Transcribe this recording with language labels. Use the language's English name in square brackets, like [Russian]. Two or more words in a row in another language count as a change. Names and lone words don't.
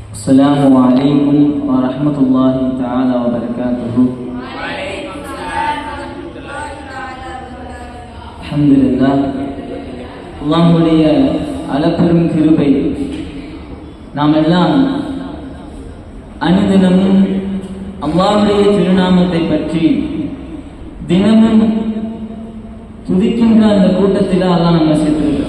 [Arabic] السلام عليكم ورحمة الله تعالى وبركاته. الحمد لله. [Tamil] அல்லாஹ்வுடைய அளப்பெரும் கிருபை நாம் எல்லாம் அனுதினமும் அல்லாஹ்வுடைய திருநாமத்தை பற்றி தினமும் துதிக்கின்ற அந்த கூட்டத்தில் அல்லாஹ் நம்ம சேர்த்திருக்கிறோம்.